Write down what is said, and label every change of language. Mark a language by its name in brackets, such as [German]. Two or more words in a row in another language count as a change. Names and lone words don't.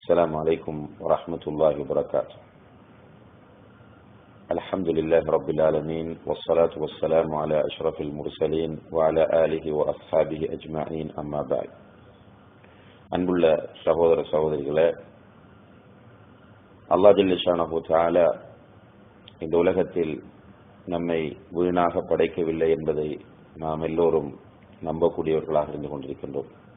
[Arabic] السلام عليكم ورحمة الله وبركاته. الحمد لله رب العالمين والصلاة والسلام على أشرف المرسلين وعلى آله وأصحابه أجمعين أما بعد. [Tamil] அன்புள்ள சகோதர சகோதரிகளே, [Arabic] الله جل شأنه تعالى [Tamil] இந்த உலகத்தில் நம்மை வீணாக படைக்கவில்லை என்பதை நாம் எல்லோரும் நம்பக்கூடியவர்களாக இருந்து கொண்டிருக்கின்றோம்.